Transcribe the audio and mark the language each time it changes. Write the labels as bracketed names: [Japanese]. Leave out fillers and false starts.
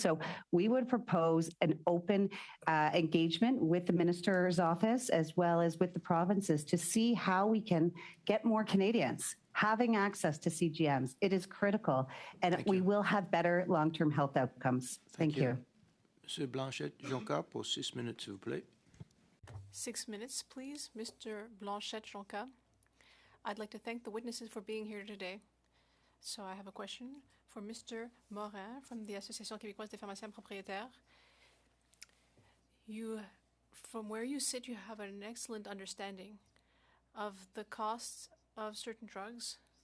[English] So we would propose an open engagement with the Minister's office as well as with the provinces to see how we can get more Canadians having access to CGMs. It is critical, and we will have better long-term health outcomes. Thank you. [French] Monsieur Blanchette-Jonca, pour 6 minutes, s'il vous plaît. [English] 6 minutes, please. Mr. Blanchette-Jonca. I'd like to thank the witnesses for being here today. So I have a question for Mr. Morin from the Association Québécoise des pharmaciens propriétaires. From where you sit, you have an excellent understanding of the costs of certain drugs.